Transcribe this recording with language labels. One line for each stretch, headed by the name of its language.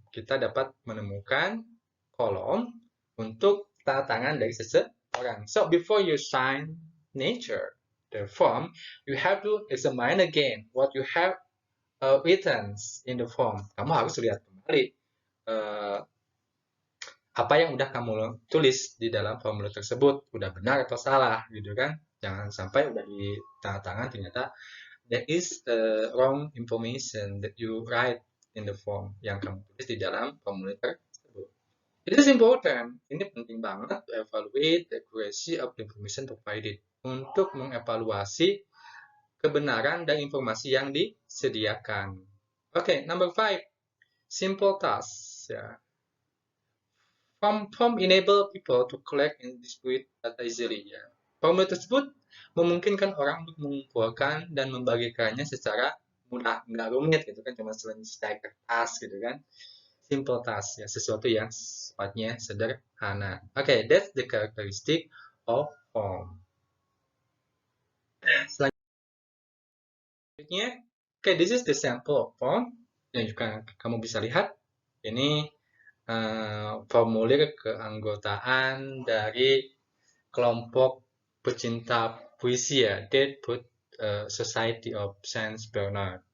Indonesian: Kita dapat menemukan kolom untuk tanda tangan dari seseorang.
English: So before you sign the form, you have to examine again what you have written in the form.
Indonesian: Kamu harus lihat kembali apa yang udah kamu tulis di dalam formulir tersebut, udah benar atau salah, gitu kan? Jangan sampai udah di tanda tangan ternyata
English: there is wrong information that you write in the form,
Indonesian: yang kamu tulis di dalam formulir tersebut.
English: It is important,
Indonesian: ini penting banget,
English: to evaluate the accuracy of the information provided,
Indonesian: untuk mengevaluasi kebenaran dan informasi yang disediakan.
English: Oke, number 5, simple tasks. Ya. Form enable people to collect and distribute data easily.
Indonesian: Ya. Formulir tersebut memungkinkan orang untuk mengumpulkan dan membagikannya secara mudah, nggak rumit gitu kan, cuma selesai kertas gitu kan.
English: Simple task,
Indonesian: ya, sesuatu yang sifatnya sederhana.
English: Okay, that's the characteristic of form.
Indonesian: Selanjutnya,
English: okay, this is the sample form
Indonesian: yang juga kamu bisa lihat. Ini formulir keanggotaan dari kelompok pecinta puisi, ya, Deadwood Society of Saint Bernard.